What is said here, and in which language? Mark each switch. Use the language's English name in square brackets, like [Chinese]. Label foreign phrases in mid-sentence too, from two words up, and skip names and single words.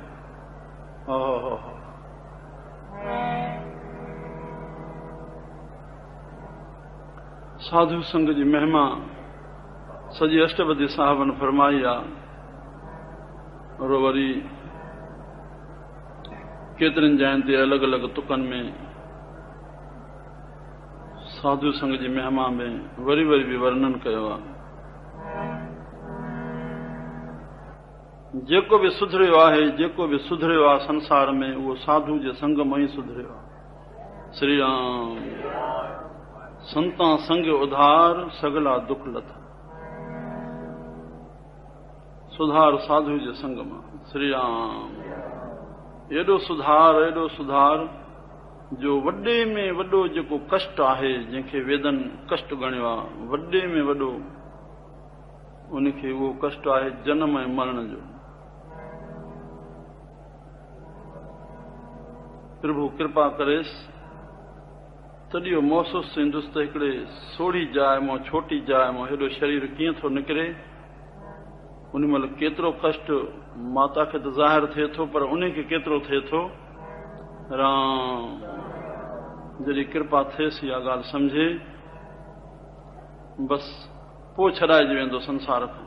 [Sindhi] साधु संग जी महिमा सजी अष्टपदी साहबन फरमाई आ, और वरी केतरनि जाइन ते अलग अलग तुकन में साधु संग जी महिमा में वरी वरी भी वर्णन कयो आ। जेको भी सुधरियो आहे, जेको भी सुधरियो आहे संसार में, उहो साधु जे संग में ही सुधरियो आहे। [Punjabi] ਸ੍ਰੀ ਰਾਮ ਸੰਤਾ ਸੰਗ ਉਧਾਰ ਸਗਲਾ ਦੁਖ ਲਥਾ। [Sindhi] सुधार साधु जे संग में। श्री राम एडो सुधार जो वड्डे में वड्डो जेको कष्ट आहे, जंहिंखे वेदन कष्ट गणियो आहे, वड्डे में वड्डो उनखे उहो कष्ट आहे जन्म ऐं मरण जो। प्रभु कृपा करेसि तॾहिं महसूस थींदुसि त हिकिड़े सोढ़ी जाइ मां, छोटी जाइ मां हेॾो शरीर कीअं थो निकिरे। उन महिल केतिरो कष्ट माता खे त ज़ाहिर थिए थो, पर उन खे केतिरो थिए थो। राम जॾहिं कृपा थिएसि इहा ॻाल्हि सम्झे, बसि पोइ छॾाइजी वेंदो संसार खां।